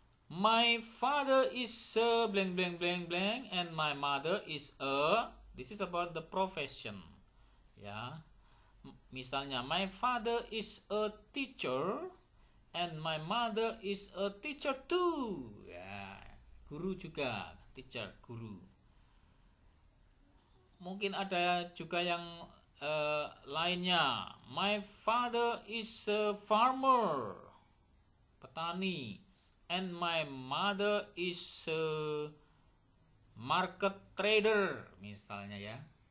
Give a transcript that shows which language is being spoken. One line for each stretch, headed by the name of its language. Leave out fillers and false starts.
English: My father is a blank blank blank blank and my mother is a, this is about the profession. Ya. Misalnya, my father is a teacher and my mother is a teacher too.
Indonesian: Ya, guru juga, teacher, guru. Mungkin ada juga yang lainnya.
English: My father is a farmer, petani, and my mother is a market trader,
Indonesian: misalnya ya.